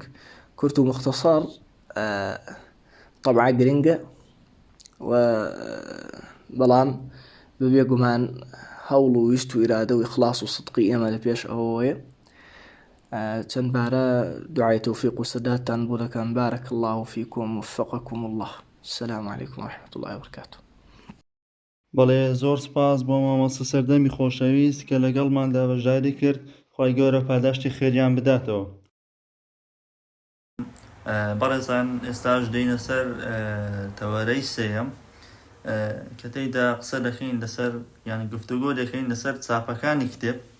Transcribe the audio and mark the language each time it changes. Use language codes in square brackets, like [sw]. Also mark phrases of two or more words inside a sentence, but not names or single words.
[ckb] کورت و مختصر طبعا گرنگە و بەڵام بەبێ گومان هەوڵ و ویست و ئیرادە و ئیخلاص و صدقی ئێمە لە پێش ئەوەیە. چەند بارە دوعای تەوفیق و سەداتتان بۆ دەکەم. [ar] بارك الله فيكم ووفقكم الله. السلام عليكم ورحمة الله وبركاته. [ckb] بەڵێ زۆر سپاس بۆ مامۆستا سەردەمی خۆشەویست کە لەگەڵماندا بەشداری کرد. خی گەورە پاداشتی خێریان بداتەوە. بەڕێزان ئێستاش دێینە سەر تەوەرەی سێیەم کە تێیدا قسە دەکەین لەسەر یانی گفتوگۆ دەکەین لەسەر چاپەکانی کتێب.